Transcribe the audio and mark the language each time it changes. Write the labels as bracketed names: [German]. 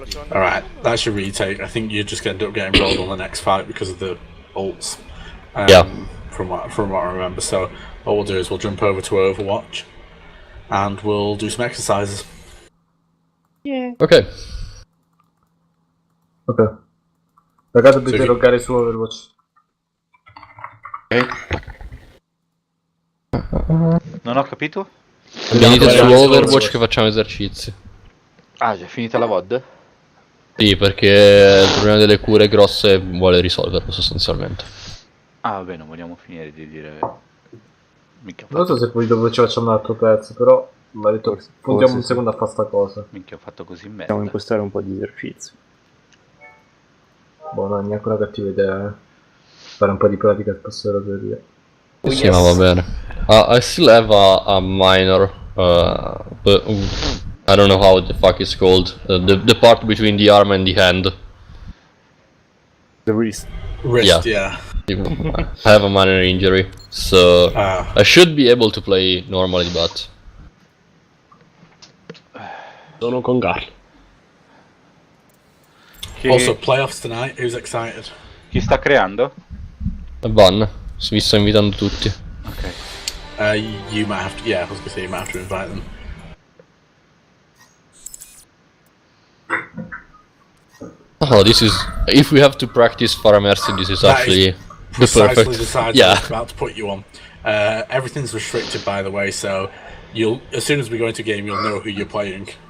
[English] Alright, that's your retake. I think you're just going to end up getting rolled on the next fight because of the ults. From what I remember. So what we'll do is we'll jump over to Overwatch and we'll do some exercises. Ok. Ok. [Italian] Ragazzi, dovete loggare su Overwatch. Non ho capito? Venite su Overwatch che facciamo esercizi. Ah, già è finita la VOD? Sì, perché il problema delle cure grosse vuole risolverlo sostanzialmente. Ah, vabbè, non vogliamo finire di dire... Minchia, Non so se poi dopo ci facciamo un altro pezzo, però mi ha detto puntiamo un secondo a fare sta cosa. Minchia, ho fatto così merda. Possiamo impostare un po' di esercizi. Boh, no, neanche una cattiva idea, fare un po' di pratica al passo della teoria. Sì, ma va bene. [English] I still have a minor, but I don't know how the fuck it's called. The part between the arm and the hand. The wrist. Wrist, yeah. I have a minor injury, so I should be able to play normally, but... [Italian] Sono con Carlo. [English] Also, playoffs tonight. Who's excited? [Italian] Chi sta creando? Van, vi sto invitando tutti. Ok. [English] You might have to. Yeah, I was gonna say you might have to invite them. Oh, this is... If we have to practice for Marcy, this is actually the Precisely perfect... the side I was about to put you on. Everything's restricted, by the way, so you'll as soon as we go into game, you'll know who you're playing.